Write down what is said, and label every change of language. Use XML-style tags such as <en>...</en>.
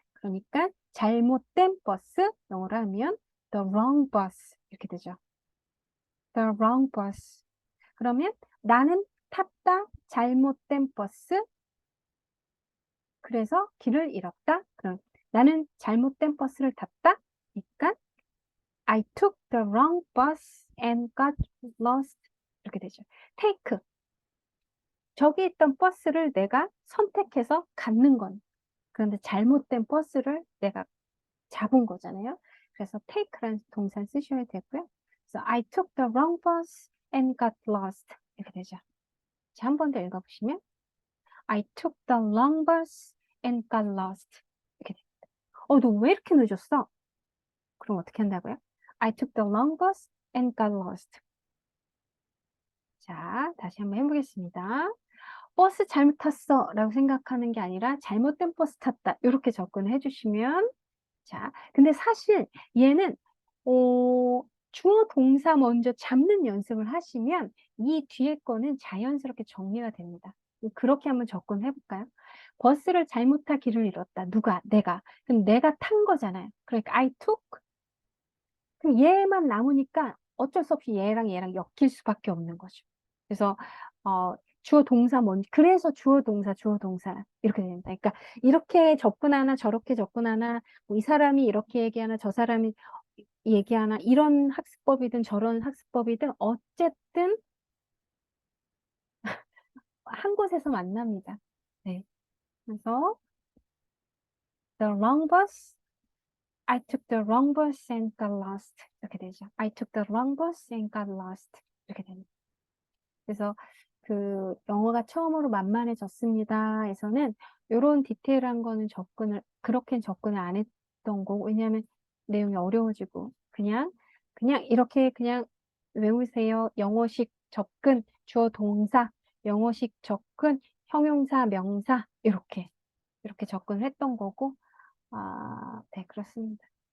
<ko>그러니까 잘못된 버스 영어로 하면</ko> <en>the wrong bus</en> <ko>이렇게 되죠.</ko> <en>the wrong bus.</en> <ko>그러면 나는 탔다 잘못된 버스 그래서 길을 잃었다. 그럼 나는 잘못된 버스를 탔다.</ko> <en>그러니까 I took the wrong bus and got lost.</en> <ko>이렇게 되죠. take. 저기 있던 버스를 내가 선택해서 갖는 건. 그런데 잘못된 버스를 내가 잡은 거잖아요. 그래서 take라는 동사를 쓰셔야 되고요.</ko> <en>그래서 I took the wrong bus and got lost.</en> <ko>이렇게 되죠. 자, 한 번 더 읽어보시면</ko> <en>I took the wrong bus and got lost.</en> <ko>이렇게 됩니다. 너 왜 이렇게 늦었어? 그럼 어떻게 한다고요?</ko> <en>I took the wrong bus and got lost.</en> <ko>자, 다시 한번 해보겠습니다. 버스 잘못 탔어 라고 생각하는 게 아니라 잘못된 버스 탔다. 이렇게 접근을 해주시면 자, 근데 사실 얘는 주어 동사 먼저 잡는 연습을 하시면 이 뒤에 거는 자연스럽게 정리가 됩니다. 그렇게 한번 접근해 볼까요? 버스를 잘못 타 길을 잃었다. 누가? 내가. 그럼 내가 탄 거잖아요. 그러니까</ko> <en>I took.</en> <ko>그럼 얘만 남으니까 어쩔 수 없이 얘랑 엮일 수밖에 없는 거죠. 그래서 주어 동사 그래서 주어 동사 이렇게 됩니다. 그러니까 이렇게 접근하나 저렇게 접근하나 뭐이 사람이 이렇게 얘기하나 저 사람이 얘기하나 이런 학습법이든 저런 학습법이든 어쨌든 한 곳에서 만납니다. 네. 그래서</ko> <en>the wrong bus. I took the wrong bus and got lost.</en> <ko>이렇게 되죠.</ko> <en>I took the wrong bus and got lost.</en> <ko>이렇게 됩니다. 그래서 그 영어가 처음으로 만만해졌습니다에서는 이런 디테일한 거는 그렇게 접근을 안 했던 거고, 왜냐하면 내용이 어려워지고, 그냥 이렇게 그냥 외우세요. 영어식 접근, 주어 동사, 영어식 접근, 형용사, 명사, 이렇게 접근을 했던 거고, 네, 그렇습니다.</ko>